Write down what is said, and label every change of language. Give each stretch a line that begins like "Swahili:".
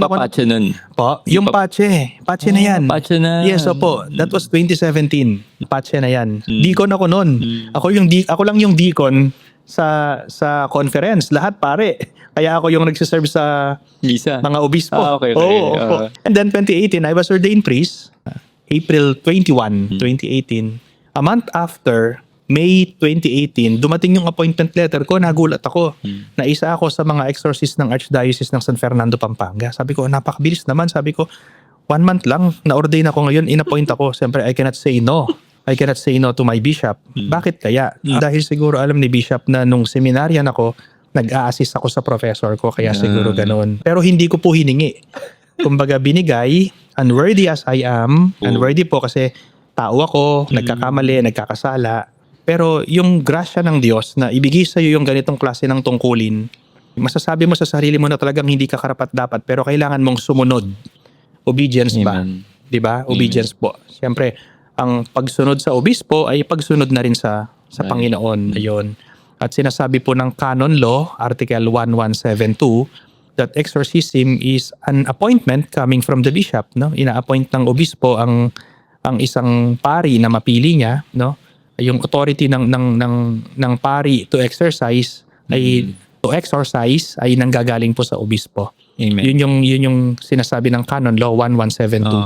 Filipino: pa ako. patcha nun. Po, yung patche. Patche na yan. Patcha na.
English: Yes, opo. That was 2017.
Filipino: Patche na yan. Mm. Deacon ako noon. Ako lang yung deacon sa conference. Lahat pare. Kaya ako yung nagsiserve sa Lisa. mga obispo.
English: Okay.
Filipino: Oo, opo.
English: And then 2018, I was ordained priest.
Filipino: April 21, 2018.
English: A month after,
Filipino: May 2018, dumating yung appointment letter ko, nagulat ako. Na isa ako sa mga exorcist ng Archdiocese ng San Fernando, Pampanga. Sabi ko, napakabilis naman. Sabi ko, 1 month lang, na-ordain ako ngayon, in-appoint ako.
English: Siyempre, I cannot say no. I cannot say no to my bishop.
Filipino: Bakit kaya? Dahil siguro alam ni bishop na nung seminaryan ako, nag-a-assist ako sa professor ko, kaya siguro ganun. Pero hindi ko po hiningi. Kumbaga binigay,
English: unworthy as I am,
Filipino: unworthy po kasi tao ako, nagkakamali, nagkakasala. Pero yung grasya ng Diyos na ibigay sa iyo yung ganitong klase ng tungkulin, masasabi mo sa sarili mo na talagang hindi ka karapat-dapat pero kailangan mong sumunod. Obedience ba? Amen. 'Di ba? Obedience po. Siyempre, ang pagsunod sa obispo ay pagsunod na rin sa Panginoon. Ayun. At sinasabi po ng
English: Canon Law, Article 1172, that exorcism is an appointment coming from the bishop, no?
Filipino: Ina-appoint ng obispo ang isang pari na mapili niya, no? Yung authority ng pari
English: to exercise
Filipino: ay ay nanggagaling po sa obispo. Amen. Yun yung sinasabi ng Canon Law 1172.